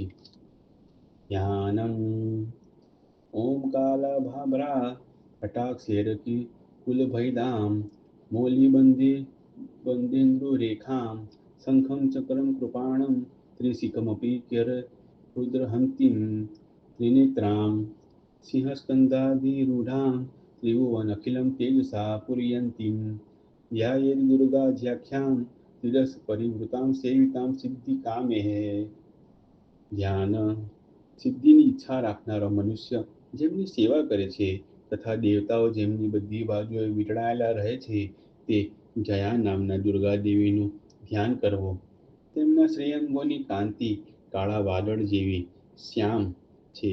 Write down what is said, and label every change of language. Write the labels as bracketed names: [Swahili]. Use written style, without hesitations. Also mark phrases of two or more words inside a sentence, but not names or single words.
[Sanskrit] ધ્યાનમ ઓમ કાલભાભ્રા કટાક્ષેરકી કુલભૈદામ મૌલિબંધેન્દુ રેખામ શંખમ ચક્રમ કૃપાણમ ત્રિશિખમપી કેર રુદ્રહંતિમ ત્રિનેત્રામ સિંહસ્કંધાધિરૂઢામ ત્રિભુવનખિલમ તેજસા પૂરયંતીમ ध्यायेत् दुर्गाध्याख्यां त्रिदश परिवृतां सेवितां सिद्धिकामेः. [Gujarati] ધ્યાન સિદ્ધિની ઈચ્છા રાખનારો મનુષ્ય જેમની સેવા કરે છે તથા દેવતાઓ જેમની બધી બાજુએ વીંટળાયેલા રહે છે તે જયા નામના દુર્ગા દેવીનું ધ્યાન કરવું. તેમના શ્રેયંગોની કાંતિ કાળા વાદળ જેવી શ્યામ છે.